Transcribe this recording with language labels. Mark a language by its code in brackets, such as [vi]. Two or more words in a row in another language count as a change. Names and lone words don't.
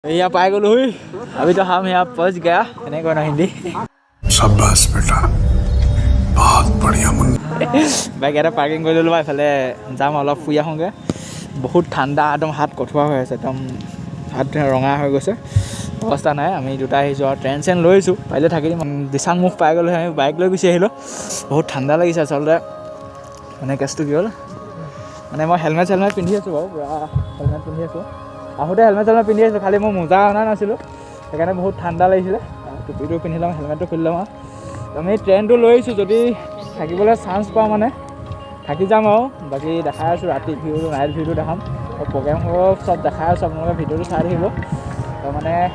[hi] यहाँ पाए गलो हुई अभी तो हम यहाँ पहुँच गया नहीं कोई ना हिंदी शाबाश बेटा बहुत बढ़िया मुन्ना [as] বাইক এটা পাৰ্কিং কৰি ল'লোঁ এইফালে যাম অলপ ফুৰি আহোঁগৈ বহুত ঠাণ্ডা একদম হাত কঠোৱা হৈ আছে একদম হাত ৰঙা হৈ গৈছে অৱস্থা নাই আমি দুটা আহিছোঁ আৰু ট্ৰেইন চেইন লৈছোঁ পাৰিলে থাকি দিম দিচাং মুখ পাই গ'লোঁ আমি বাইক লৈ গুচি আহিলোঁ বহুত ঠাণ্ডা লাগিছে আচলতে মানে কেছটো কি হ'ল মানে মই হেলমেট চেলমেট পিন্ধি আছোঁ বাৰু পূৰা হেলমেট পিন্ধি আছোঁ আহোঁতে হেলমেট চেলমেট পিন্ধি আছোঁ খালি মই মোজা অনা নাছিলোঁ সেইকাৰণে বহুত ঠাণ্ডা লাগিছিলে টুপিটো পিন্ধি ল'ম হেলমেটটো খুলি ল'ম আৰু আমি ট্ৰেইনটো লৈ আহিছোঁ যদি থাকিবলৈ চান্স পাওঁ মানে থাকি যাম আৰু বাকী দেখাই আছোঁ ৰাতি ভিউটো নাইট ভিউটো দেখাম আৰু প্ৰগ্ৰেমসমূহ চব দেখাই আছোঁ আপোনালোকে ভিডিঅ'টো চাই থাকিব তো মানে